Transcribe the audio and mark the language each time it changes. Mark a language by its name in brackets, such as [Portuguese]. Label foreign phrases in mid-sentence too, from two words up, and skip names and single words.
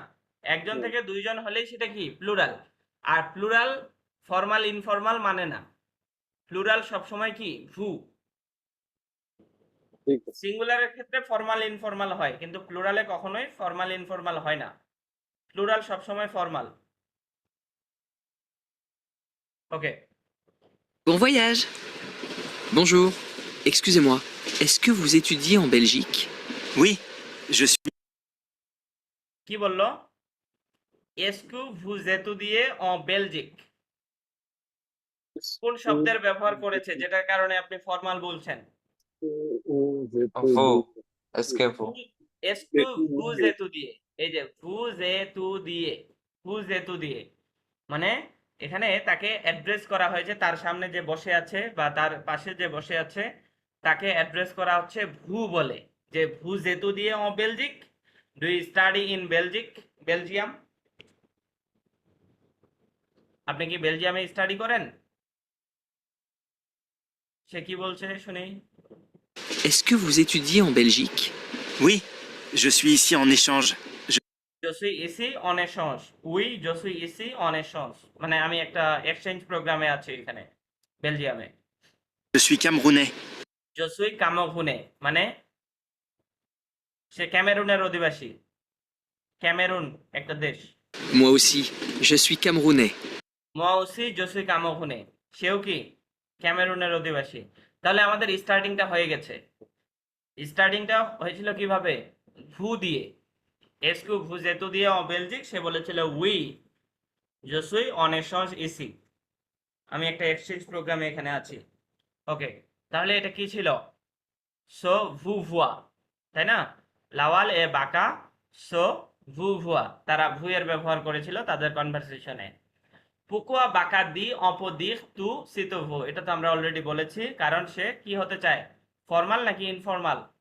[Bangla] একজন থেকে দুইজন হলেই সেটা কি প্লুরাল। আর প্লুরাল ফর্মাল ইনফর্মাল মানে না, প্লুরাল সবসময় কি ভু। ঠিক আছে। সিঙ্গুলারের ক্ষেত্রে ফর্মাল ইনফর্মাল হয়, কিন্তু প্লুরালে কখনোই ফর্মাল ইনফর্মাল হয় না, প্লুরাল সবসময় ফর্মাল। ওকে, [French] bon voyage. Bonjour. Excusez-moi, est-ce que vous étudiez en Belgique? Oui, je suis. [Bangla] কি বললো? [French] Est-ce que vous étudiez en Belgique, [Bangla] কোন শব্দের ব্যবহার করেছে যেটার কারণে আপনি ফর্মাল বলছেন? [French] Vous. Est-ce que vous? Est-ce que vous étudiez, এই যে vous étudiez, vous étudiez মানে এখানে তাকে অ্যাড্রেস করা হয়েছে, তার সামনে যে বসে আছে বা তার পাশে যে বসে আছে তাকে অ্যাড্রেস করা হচ্ছে ভু বলে, যে vous étudiez en Belgique, [English] do you study in Belgique, [Bangla] বেলজিয়াম? আপনি কি বেলজিয়ামে স্টাডি করেন? সে কি বলছে শুনি। [French] Est-ce que vous étudiez en Belgique? Oui, je suis ici en échange. Je suis ici en échange, oui je suis ici en échange [Bangla] মানে আমি একটা এক্সচেঞ্জ প্রোগ্রামে আছি এখানে বেলজিয়ামে। [French] Je suis camerounais. Je suis camerounais [Bangla] মানে সে ক্যামেরুনের অধিবাসী, ক্যামেরুন একটা দেশ। [French] Moi aussi, je suis camerounais. moi aussi je suis camerounais, [Bangla] সেও কি ক্যামেরুনের অধিবাসী। তাহলে আমাদের স্টার্টিংটা হয়ে গেছে। স্টার্টিংটা হয়েছিল কিভাবে? [French] ভু দিয়ে, Est-ce que vous étudiez en Belgique, [Bangla] সে বলেছিল [French] oui je suis en échange ici, [Bangla] আমি একটা এক্সচেঞ্জ প্রোগ্রামে এখানে আছি। ওকে, তাহলে এটা কি ছিল? [French] se vouvoient, [Bangla] তাই না? লাওয়াল এ বাঁকা, [French] se vouvoient, [Bangla] তারা ভুয়ের ব্যবহার করেছিল তাদের কনভারসেশনে। [French] Pourquoi Banka dit à Pédric tu c'est vous, [Bangla] এটা তো আমরা অলরেডি বলেছি, কারণ সে কি হতে চায়, ফর্মাল নাকি ইনফর্মাল?